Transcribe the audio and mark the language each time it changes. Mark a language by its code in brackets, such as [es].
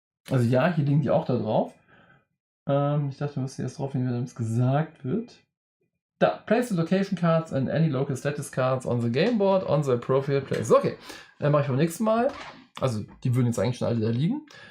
[de] Also ja, hier liegen die auch da drauf. Ich dachte, wir müssen erst drauf gehen, wenn es gesagt wird. [en] Da, place the location cards and any local status cards on the game board on the appropriate place. [de] Okay, dann mache ich beim nächsten Mal. Also, die würden jetzt eigentlich schon alle da liegen.